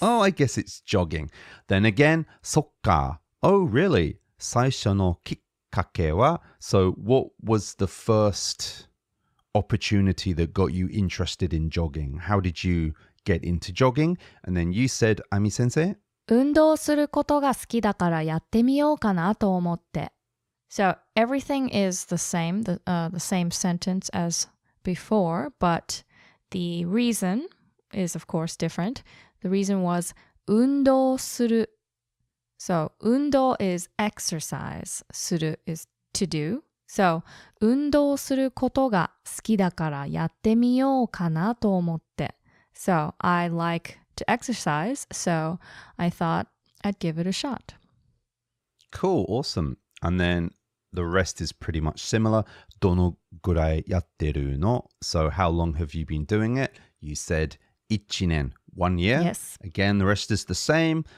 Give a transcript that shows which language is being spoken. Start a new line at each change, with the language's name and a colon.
English: Oh, I guess it's jogging. Then again, sokka. Oh, really?
Japanese: 最初のきっかけは?
English: So what was the first opportunity that got you interested in jogging? How did you get into jogging? And then you said, Ami sensei?
Japanese: 運動することが好きだからやってみようかなと思って。
English: So everything is the same, the same sentence as before, but the reason is of course different. The reason was
Japanese: 運動する.
English: So 運動 is exercise, する is to do.
Japanese: So 運動することが好きだからやってみようかなと思って.
English: So I like to exercise, so I thought I'd give it a shot. Cool, awesome. And then the rest is pretty much similar.
Japanese: どのぐらいやってるの?
English: So how long have you been doing it? You said 1年, 1 year. Yes. Again, the rest is the same.